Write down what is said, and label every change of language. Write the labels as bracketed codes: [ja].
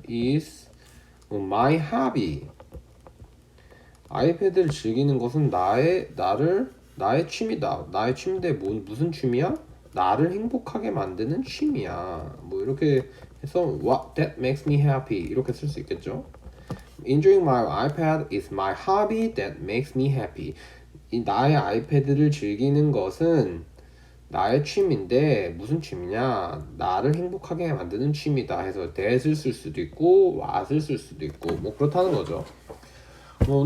[en] is my hobby. [ko] 아이패드를 즐기는 것은 나의 취미다. 나의 취미인데 무슨 취미야? 나를 행복하게 만드는 취미야. 뭐 이렇게 해서 [en] what that makes me happy [ko] 이렇게 쓸 수 있겠죠. [en] Enjoying my iPad is my hobby that makes me happy. [ko] 이 나의 아이패드를 즐기는 것은 나의 취미인데 무슨 취미냐? 나를 행복하게 만드는 취미다 해서 that을 쓸 수도 있고 what을 쓸 수도 있고 뭐 그렇다는 거죠. 뭐 오늘